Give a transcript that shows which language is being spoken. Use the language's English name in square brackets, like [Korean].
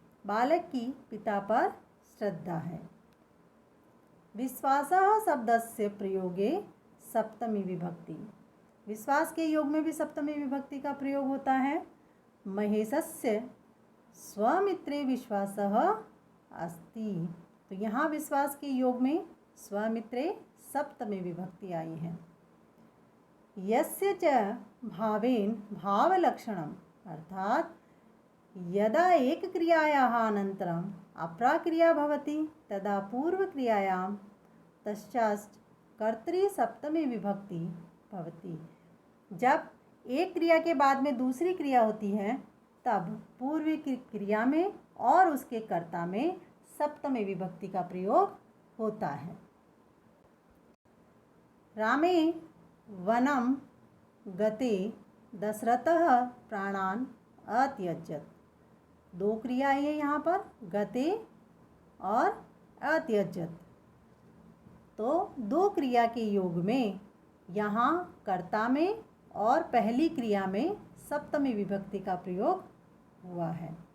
[Hindi] बालक की पिता पर श्रद्धा है। [Sanskrit] विश्वासः शब्दस्य प्रयोगे सप्तमी विभक्ति, [Hindi] विश्वास के योग में भी सप्तमी विभक्ति का प्रयोग होता है। [Sanskrit] महेशस्य स्वमित्रे विश्वासः अस्ति, [Hindi] तो यहाँ विश्वास के योग में स्वमित्रे सप्तमी विभक्ति आई है। [Sanskrit] यस्य च भावेन भावलक्षणम अर्थात यदा एक क्रियायाः अनन्तरम् अपरा क्रिया भवति तदा पूर्वक्रियायां तस्यात् कर्तरि सप्तमी विभक्ति भवति। [Hindi] जब एक क्रिया के बाद में दूसरी क्रिया होती है तब पूर्व की क्रिया में और उसके कर्ता में सप्तमी विभक्ति का प्रयोग होता है। [Sanskrit] रामे वनं गते दशरथः प्राणान् अत्यजत्, [Hindi] दो क्रियाएं हैं यहाँ पर, गते और अत्यजत्, तो दो क्रिया के योग में यहाँ कर्ता में और पहली क्रिया में सप्तमी विभक्ति का प्रयोग हुआ है।